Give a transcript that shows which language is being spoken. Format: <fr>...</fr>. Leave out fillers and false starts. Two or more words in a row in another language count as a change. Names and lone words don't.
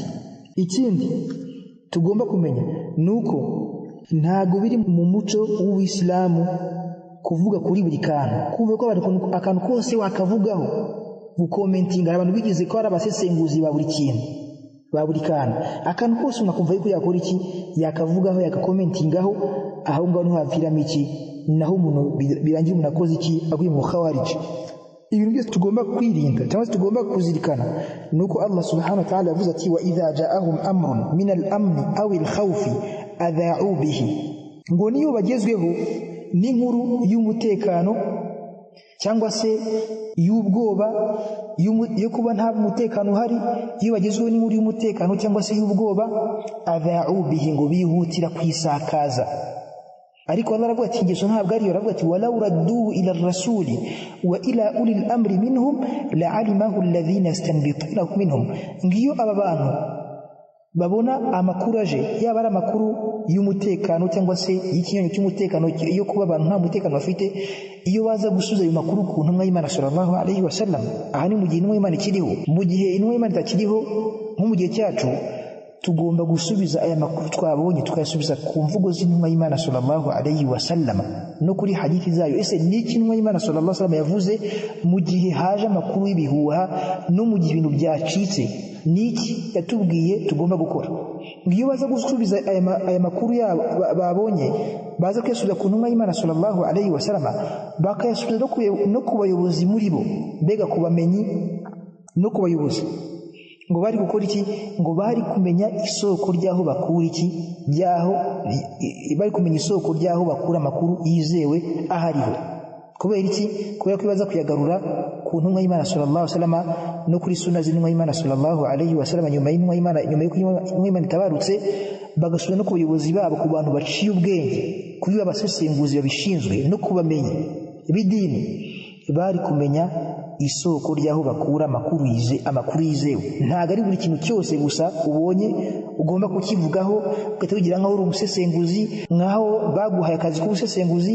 <rw>Ikindi tugomba kumenya nuko ntago biri mu muco w'Ubuislamu kuvuga kuri buri kantu kumva ko akantu kose wakavugaho gukomentinga abantu bigize ko ari abasesenguzi ba buri kintu ba buri kantu akantu kose unakumva yuko yakora iki yakavugaho yakakomentingaho aho ngaho niho haviramo iki naho umuntu birangira umuntu akoze iki aguye mu khawarij. Ibintu byose tugomba kwirinda cyangwa se tugomba kuzirikana nuko Allah</rw> <ar>سبحانه وتعالى</ar> <rw>yavuze ati</rw> <ar>وإذا جاءهم أمر من الأمن أو الخوف أذاعوا به</ar> <rw>ngo niyo bagezweho n'inkuru y'umutekano cyangwa se y'ubwoba yo kuba nta mutekano uhari iyo bagezweho n'inkuru y'umutekano cyangwa se y'ubwoba</rw> <ar>أذاعوا به</ar> <rw>ngo bihutira kwisakaza. Ariko Allah aravuga ati ingeso ntabwo ariyo aravuga ati</rw> <ar>ولو ردوه إلى الرسول وإلى أولي الأمر منهم لعلمه الذين يستنبطونه منهم.</ar> <rw>Ngiyo aba bantu babona amakuru aje yaba ari amakuru y'umutekano cyangwa se y'ikinyonyo cy'umutekano yo kuba abantu nta mutekano bafite iyo baza gusubiza ayo makuru ku ntumwa y'Imana</rw> <ar>صلى الله عليه وسلم</ar> <rw>aha ni mu gihe intumwa y'Imana ikiriho. Mu gihe intumwa y'Imana itakiriho nko mu gihe cyacu tugomba gusubiza aya makuru twabonye tukayasubiza ku mvugo z'intumwa y'Imana</rw> <ar>صلى الله عليه وسلم</ar> <rw>no kuri hadithi zayo. Ese ni iki intumwa y'Imana</rw> <ar>صلى الله عليه وسلم</ar> <rw>yavuze mu gihe haje amakuru y'ibihuha no mu gihe ibintu byacitse? Niki yatubwiye tugomba gukora? Ngiyo baza gusubiza aya makuru yabo babonye, baza kwisubiza ku ntumwa y'Imana</rw> <ar>صلى الله عليه وسلم,</ar> <rw>bakayasubiza no ku bayobozi muri bo, mbega ku bamenyi no ku bayobozi, ngo bari gukora iki? Ngo bari kumenya isoko ryaho bakura iki, bari kumenya isoko ryaho bakura amakuru yizewe ahariho. Kubera iki? Kubera ko baza kuyagarura ku ntumwa y'Imana</rw> <ar>صلى الله عليه وسلم</ar> <rw>no kuri sunna z'intumwa y'Imana</rw> <ar>صلى الله عليه وسلم,</ar> <rw>nyuma y'intumwa y'Imana itabarutse, bagasubira no ku bayobozi babo, ku bantu baciye ubwenge, kuri abasesenguzi babishinzwe no kubamenya b'idini, bari kumenya isoko ryaho bakura amakuru yizewe. Ntago ari buri kintu cyose gusa ubonye ugomba kukivugaho ugahita wigira nkaho uri umusesenguzi, nkaho baguhaye akazi k'ubusesenguzi.</rw>